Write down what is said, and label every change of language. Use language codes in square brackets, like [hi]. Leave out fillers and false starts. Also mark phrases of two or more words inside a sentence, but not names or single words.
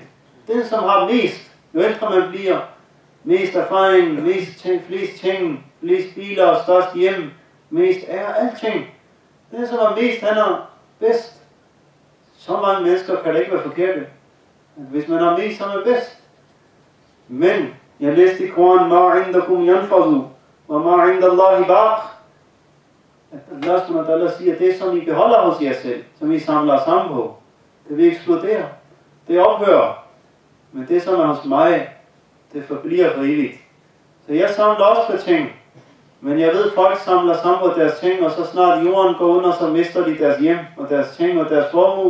[da] Den, som har mest, jo ældre man bliver, mest erfaring, flest ting, flest biler, størst hjem, mest er alting. Den, som har mest, han er bedst. Så mange mennesker kan det ikke være forkerte. Hvis man har mest, så er man bedst. Men jeg læste i Koranen, [ar] مَا عِنْدَكُمْ يَنْفَضُ وَمَا عِنْدَ اللَّهِ بَاقٍ. [da] At [ar] الله سبحانه وتعالى [da] siger, at det som I beholder hos jer selv, som I samler sammen på, det vil eksplodere. Det ophører. Men det som er hos mig, det forbliver for evigt. Så jeg samler også på ting. Men jeg ved, at folk samler sammen på deres ting, og så snart jorden går under, så mister de deres hjem og deres ting og deres formue.